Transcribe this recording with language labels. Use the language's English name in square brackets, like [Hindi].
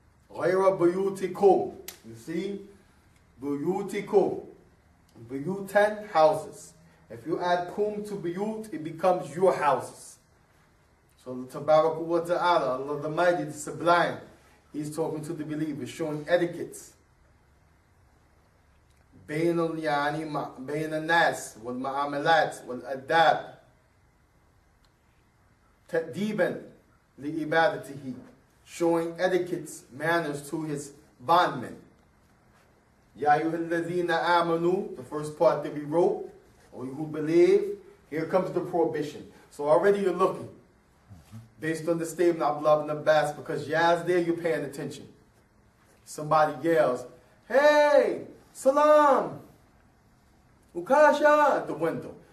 [Arabic] غير بيوتكم. [English] You see? [Arabic] بيوتكم. [English] Buyutan, houses. If you add kum to buyut, it becomes your houses. So Tabarak wa Ta'ala, Allah the Mighty, the Sublime, He's talking to the believers, showing etiquettes. [Arabic] بين يعني بين الناس والمعاملات والأداب تأديبا لعبادته, [English] showing etiquettes, manners to his bondmen. [Arabic] Ya ayyuhalladhina amanu, [English] the first part that we wrote, or you who believe, here comes the prohibition. So already you're looking, based on the statement of Abdullah ibn Abbas, because Yaz's there, you're paying attention. Somebody yells, hey, Salam, Ukasha, at the window.